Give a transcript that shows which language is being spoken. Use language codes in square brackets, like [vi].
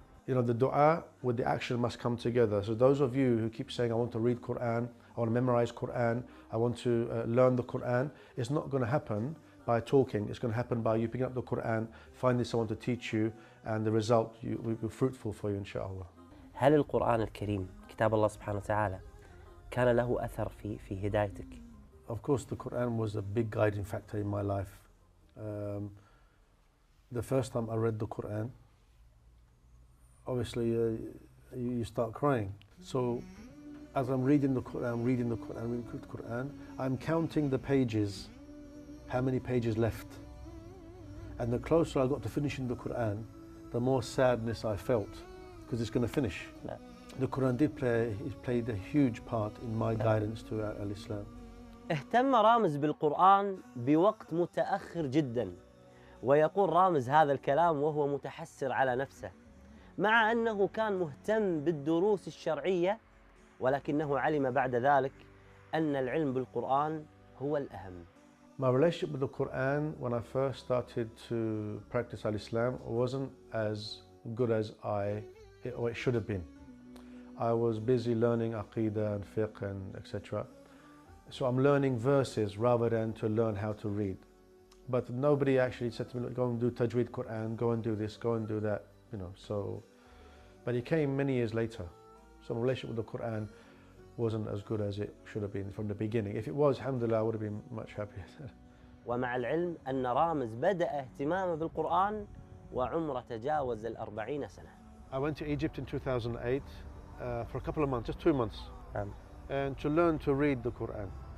[en] You know, the dua with the action must come together. So those of you who keep saying, I want to read Quran, I want to memorize Quran, I want to learn the Quran, it's not going to happen by talking. It's going to happen by you picking up the Quran, finding someone to teach you, and the result will be fruitful for you, inshallah. [ar] هل القرآن الكريم كتاب الله سبحانه وتعالى كان له أثر في هدايتك؟ [en] Of course, the Quran was a big guiding factor in my life. The first time I read the Quran, obviously you start crying. So as I'm reading the Quran, I'm counting the pages, how many pages left. And the closer I got to finishing the Quran, the more sadness I felt, because it's going to finish. No. The Quran played a huge part in my guidance to Al-Islam. [ar] اهتم رامز بالقرآن بوقت متأخر جدا، ويقول رامز هذا الكلام وهو متحسر على نفسه، مع أنه كان مهتم بالدروس الشرعية، ولكنه علم بعد ذلك أن العلم بالقرآن هو الأهم. [en] My relationship with the Quran when I first started to practice Al-Islam wasn't as good as it should have been. I was busy learning Aqidah and Fiqh and etc. So I'm learning verses rather than to learn how to read. But nobody actually said to me, go and do Tajweed Quran, go and do this, go and do that, you know. So, but it came many years later. So my relationship with the Quran wasn't as good as it should have been from the beginning. If it was, alhamdulillah, I would have been much happier. [ar] ومع العلم أن رامز بدأ اهتمامه بالقرآن وعمره تجاوز 40 سنة. [en] I went to Egypt in 2008 for a couple of months, just 2 months, and to learn to read the Quran.